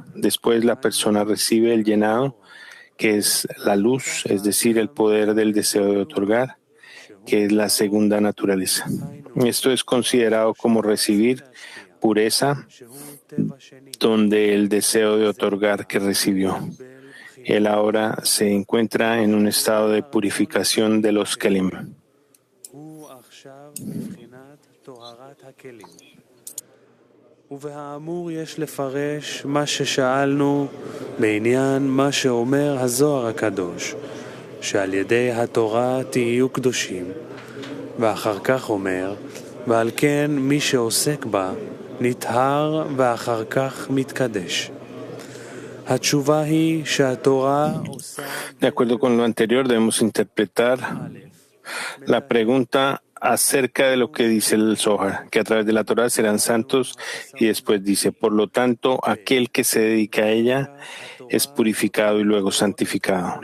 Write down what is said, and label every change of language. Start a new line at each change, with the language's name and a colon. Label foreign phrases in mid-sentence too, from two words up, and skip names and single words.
Spanish: Después la persona recibe el llenado, que es la luz, es decir, el poder del deseo de otorgar, que es la segunda naturaleza. Esto es considerado como recibir pureza, donde el deseo de otorgar que recibió. Él ahora se encuentra en un estado de purificación de los kelim.
Hebrew: ובהאמור יש לפרש מה ששאלנו בעניין מה שאומר הזוהר הקדוש, שעל ידי התורה תהיו קדושים, ואחר כך אומר, ועל כן מי שעוסק בה נטהר ואחר כך מתקדש. התשובה היא שהתורה עושה...
Spanish: De acuerdo con lo anterior, debemos interpretar la pregunta acerca de lo que dice el Zohar, que a través de la Torah serán santos, y después dice, por lo tanto, aquel que se dedica a ella es purificado y luego santificado.